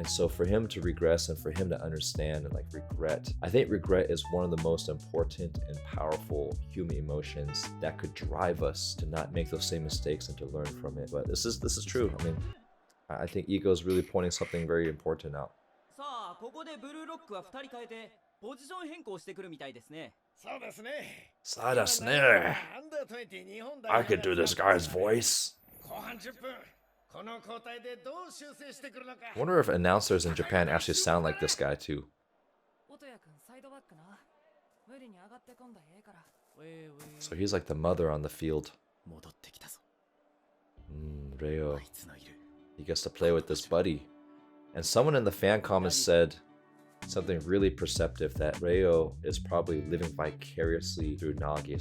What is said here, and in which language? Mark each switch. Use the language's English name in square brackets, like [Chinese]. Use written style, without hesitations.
[English] And so for him to regress and for him to understand and like regret, I think regret is one of the most important and powerful human emotions that could drive us to not make those same mistakes and to learn from it. But this is true. I mean, I think Ego is really pointing something very important out. [Japanese] さあ、ここでブルーロックは2人変えてポジション変更してくるみたいですね。そうですね。そうですね。 [English] I could do this guy's voice. [Japanese] 後半10分。この交代でどう修正してくるのか。 [English] I wonder if announcers in Japan actually sound like this guy too. So he's like the mother on the field. [Japanese] 戻ってきたぞ。 Reo. あいつのいる。 [English] He gets to play with this buddy. And someone in the fan comments said something really perceptive, that Reo is probably living vicariously through Nagi.